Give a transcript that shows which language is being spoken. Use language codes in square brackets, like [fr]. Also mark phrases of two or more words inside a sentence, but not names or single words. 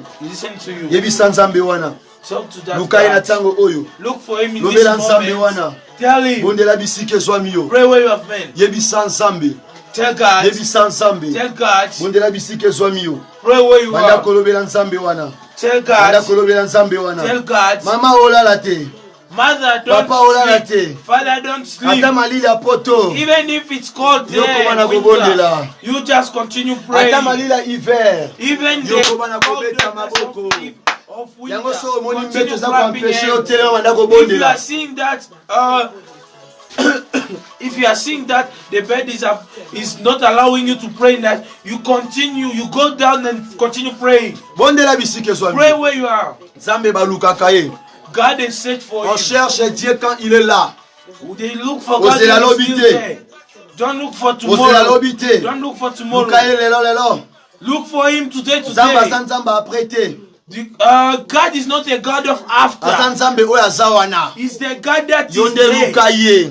[en] Listen to you. Talk to that God. Look for him in this moment. Tell him. Pray where you have been. Tell God. Tell God. Pray where you are. Tell God. Tell God. [ln] Mama olala te. [en] Mother, don't sleep. Father, don't sleep. Even if it's cold there, winter, you just continue praying. Even the of winter, continue clapping hands. If you are seeing that, if you are seeing that the bed is not allowing you to pray, that you continue, you go down and continue praying. Pray where you are. God is search for you. [fr] On cherche Dieu quand il est là. [en] They look for God when he's still there. Don't look for tomorrow. Don't look for tomorrow. Look for him today. God is not a God of after. He's the God that is there.